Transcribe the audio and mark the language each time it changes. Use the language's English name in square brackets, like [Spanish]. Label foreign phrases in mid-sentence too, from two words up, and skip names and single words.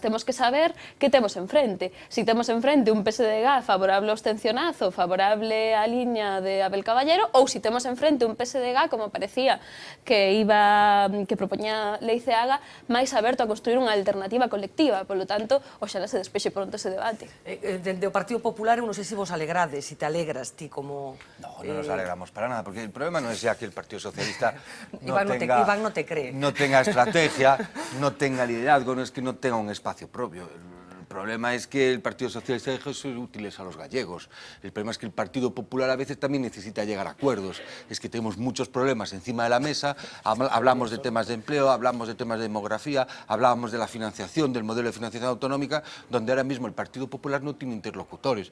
[Galician] Temos que saber que temos enfrente. Si temos enfrente un PSDG favorable ao abstencionazo, favorable á liña de Abel Caballero, ou si temos enfrente un PSDG, como parecía que propoñía Lei Ceaga, máis aberto a construir unha alternativa colectiva. [Spanish] Por lo tanto, [Galician] oxalá se despexe pronto ese debate. Dende o Partido Popular, non sei se vos alegrades, se te alegras ti como... No, non nos alegramos para nada, porque [Spanish] el problema [Galician] non é ya que el Partido Socialista [Spanish] Iván no te cree. No tenga estrategia, no tenga liderazgo, no es que no tenga un espacio propio. El problema es que el Partido Socialista deja de ser útiles a los gallegos. El problema es que el Partido Popular a veces también necesita llegar a acuerdos. Es que tenemos muchos problemas encima de la mesa, hablamos de temas de empleo, hablamos de temas de demografía, hablábamos de la financiación, del modelo de financiación autonómica, donde ahora mismo el Partido Popular no tiene interlocutores.